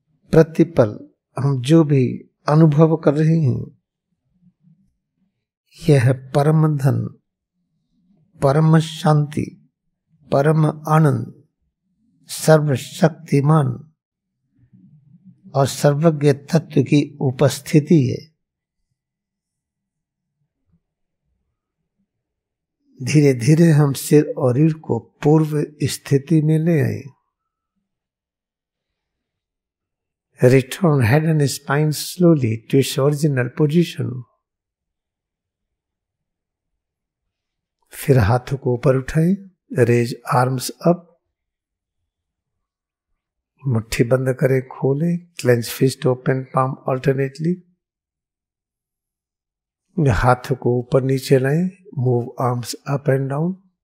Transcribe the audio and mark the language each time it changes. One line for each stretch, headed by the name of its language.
Hindi: प्रतिपल हम जो भी अनुभव कर रहे हैं, यह परम धन, परम शांति, परम आनंद, सर्वशक्तिमान और सर्वज्ञ तत्व की उपस्थिति है। धीरे धीरे हम सिर और रीढ़ को पूर्व स्थिति में ले आए।
English: Return head and spine slowly to its original position.
Hindi: फिर हाथों को ऊपर उठाएं,
English: raise arms up,
Hindi: मुट्ठी बंद करें, खोलें,
English: Clench fist, open palm alternately.
Hindi: हाथों को ऊपर नीचे लाएं,
English: Move arms up and down.